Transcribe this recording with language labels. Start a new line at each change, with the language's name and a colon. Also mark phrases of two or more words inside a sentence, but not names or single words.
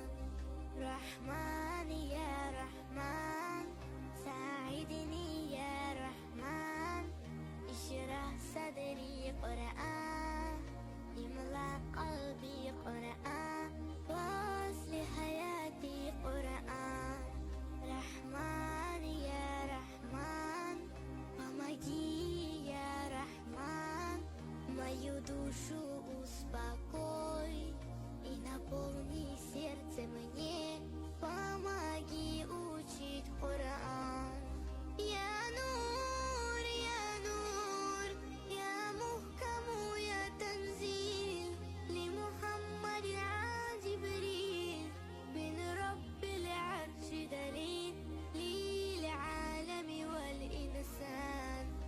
Arabic: رحمن يا رحمن ساعدني يا رحمن اشرح صدري قرآن املأ قلبي قرآن واصلح حياتي قرآن رحمن يا رحمن помоги يا رحمن
Russian: мою душу успокой и наполни сердце мне помоги учить Коран
Arabic: يا نور يا نور يا محكم يا تنزيل لمحمد عن جبريل من رب العرش دليل للعالم والإنسان